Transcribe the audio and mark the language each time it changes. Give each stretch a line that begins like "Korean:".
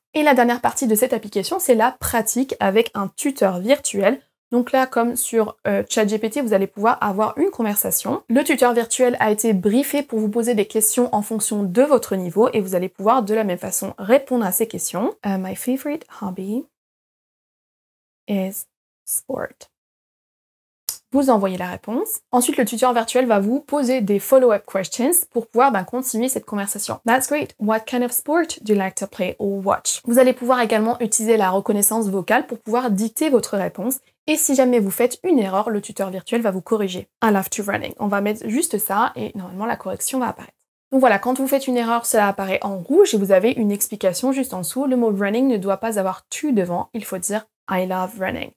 French: Et la dernière partie de cette application, c'est la pratique avec un tuteur virtuel. Donc là, comme sur ChatGPT, vous allez pouvoir avoir une conversation. Le tuteur virtuel a été briefé pour vous poser des questions en fonction de votre niveau et vous allez pouvoir de la même façon répondre à ces questions.
English: My favorite hobby is sport.
French: Vous envoyez la réponse. Ensuite, le tuteur virtuel va vous poser des follow-up questions pour pouvoir continuer cette conversation.
English: That's great. What kind of sport do you like to play or watch?
French: Vous allez pouvoir également utiliser la reconnaissance vocale pour pouvoir dicter votre réponse. Et si jamais vous faites une erreur, le tuteur virtuel va vous corriger.
English: I love to running.
French: On va mettre juste ça et normalement la correction va apparaître. Donc voilà, quand vous faites une erreur, cela apparaît en rouge et vous avez une explication juste en dessous. Le mot running ne doit pas avoir tu devant, il faut dire
English: I love running.